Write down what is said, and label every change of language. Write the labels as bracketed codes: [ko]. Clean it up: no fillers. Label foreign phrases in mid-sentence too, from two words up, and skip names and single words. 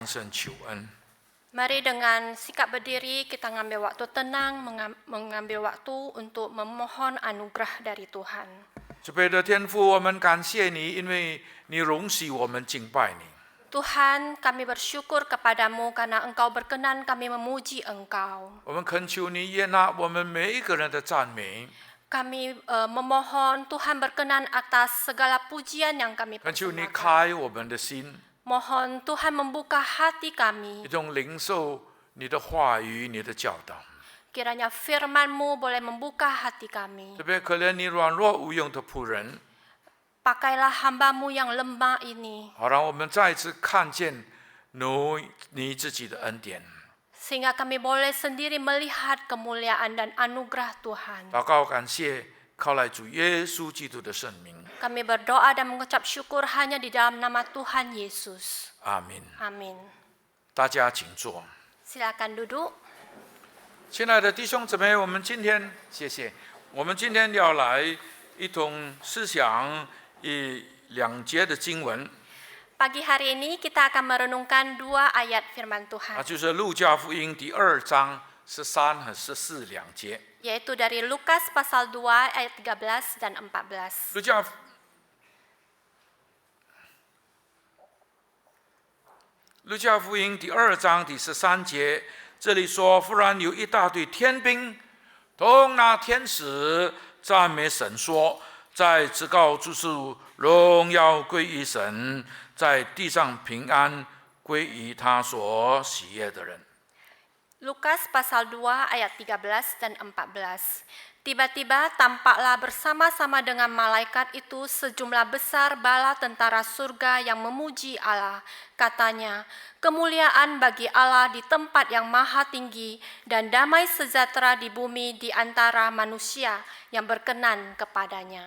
[zh] 神求恩。 [id] Mari dengan sikap berdiri kita mengambil waktu tenang, mengambil waktu untuk memohon anugerah dari Tuhan. [zh] 慈悲的天父，我们感谢你，因为你容许我们敬拜你。 [id] Tuhan, kami bersyukur kepadamu karena Engkau berkenan kami memuji Engkau. [zh] 我们恳求你悦纳我们每一个人的赞美， [id] Kami memohon Tuhan berkenan atas segala pujian yang kami [zh] 恳求你 [id] persembahkan. [zh] 开我们的心， [id] Mohon Tuhan membuka hati kami. [zh] 一种领受你的话语、你的教导。 [id] Kiranya firman-Mu boleh membuka hati kami. [zh] 特别可怜你软弱无用的仆人， [id] Pakailah hamba-Mu yang lemah ini, [zh] 好让我们再一次看见你自己的恩典。 [id] sehingga kami boleh sendiri melihat kemuliaan dan anugerah Tuhan. [zh] 祷告感谢，靠来主耶稣基督的圣名。 [id] Kami berdoa dan mengucap syukur hanya di dalam nama Tuhan Yesus. [zh] 阿门。 [id] Amin. [zh] 大家请坐。 [id] Silakan duduk. [zh] 亲爱的弟兄姊妹，我们今天要来一同思想两节的经文， [id] Pagi hari ini kita akan merenungkan 2 ayat firman [zh] 那 [id] Tuhan, [zh] 就是路加福音第2章13和14两节。 [id] yaitu dari Lukas pasal 2 ayat 13 dan 14. [zh] 路加福音第2章第13节，这里说：忽然有一大队天兵，同那天使赞美神说，在至高之处荣耀归于神，在地上平安归于他所喜悦的人。 [id] Lukas pasal 2 ayat 13 dan 14. Tiba-tiba tampaklah bersama-sama dengan malaikat itu sejumlah besar bala tentara surga yang memuji Allah. Katanya, kemuliaan bagi Allah di tempat yang maha tinggi dan damai sejahtera di bumi di antara manusia yang berkenan kepadanya.